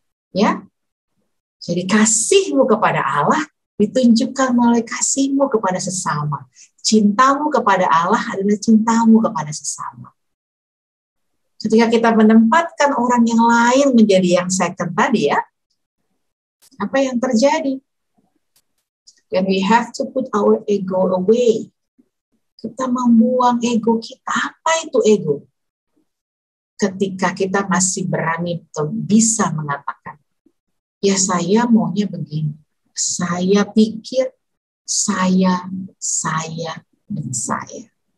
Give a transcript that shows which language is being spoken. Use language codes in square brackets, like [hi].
[id] Ya. Jadi kasihmu kepada Allah ditunjukkan melalui kasihmu kepada sesama. Cintamu kepada Allah adalah cintamu kepada sesama. Ketika kita menempatkan orang yang lain menjadi yang second tadi ya, apa yang terjadi? [en] Then we have to put our ego away. [id] Kita membuang ego kita. Apa itu ego? Ketika kita masih berani bisa mengatakan, ya saya maunya begini. Saya pikir, saya, dan saya.